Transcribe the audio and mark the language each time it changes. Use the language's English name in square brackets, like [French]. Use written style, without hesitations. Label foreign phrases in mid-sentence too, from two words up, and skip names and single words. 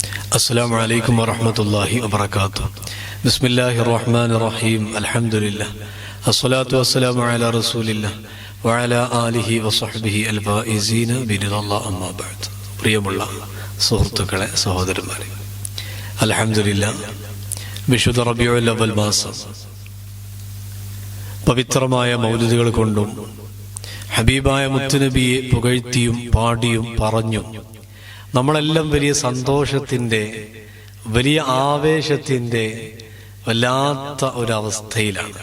[Arabic] السلام عليكم ورحمة الله وبركاته. بسم الله الرحمن الرحيم. الحمد لله الصلاة والسلام على رسول الله وعلى آله وصحبه الفائزين برضا الله. أما بعد. [Malayalam] പ്രിയമുള്ള സുഹൃത്തുക്കളെ, സഹോദരന്മാരെ, അൽഹംദുലില്ലാഹ്, വിശുദ്ധ റബീഉൽ അവ്വൽ മാസം പവിത്രമായ മൗലിദുകൾ കൊണ്ടും ഹബീബായ മുത്തുനബിയെ പുകഴ്ത്തിയും പാടിയും പറഞ്ഞും നമ്മളെല്ലാം വലിയ സന്തോഷത്തിൻ്റെ, വലിയ ആവേശത്തിൻ്റെ വല്ലാത്ത ഒരവസ്ഥയിലാണ്.